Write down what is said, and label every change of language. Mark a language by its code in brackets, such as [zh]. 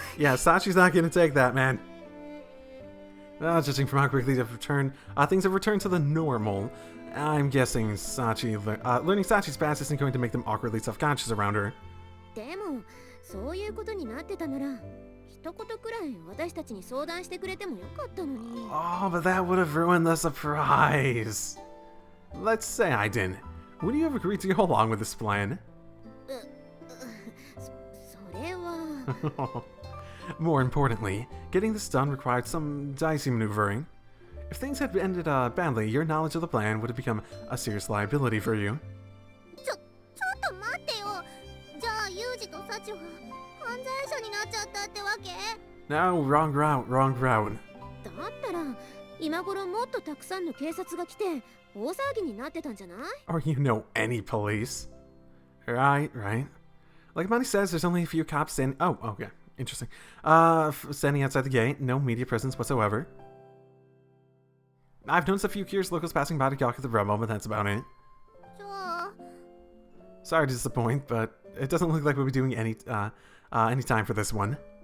[en] Yeah, Sachi's not gonna take that, man. Judging from how quickly they've returned, things have returned to the normal. I'm guessing Sachi, learning Sachi's past isn't going to make them awkwardly self-conscious around her. [ja] でもそういうことになってたなら一言くらい私たちに相談してくれてもよかったのに。 [en] Oh, but that would have ruined the surprise. Let's say I didn't. Would you have agreed to go along with this plan? [ja] それは [en] More importantly, getting this done required some dicey maneuvering. If things had ended badly, your knowledge of the plan would have become a serious liability for you. [ja] ちょっと待ってよ。じゃあユージとサチは犯罪者になっちゃったってわけ？ [en] No, wrong route, wrong route. [ja] だったら今頃もっとたくさんの警察が来て大騒ぎになってたんじゃない？ [en] Or you know any police. Right. Like Money says, there's only a few cops standing. Oh, okay. Interesting. Standing outside the gate. No media presence whatsoever. I've noticed a few curious locals passing by to gawk at the rebel, but that's about it. [ja] じゃあ [en] Sorry to disappoint, but it doesn't look like we'll be doing any time for this one.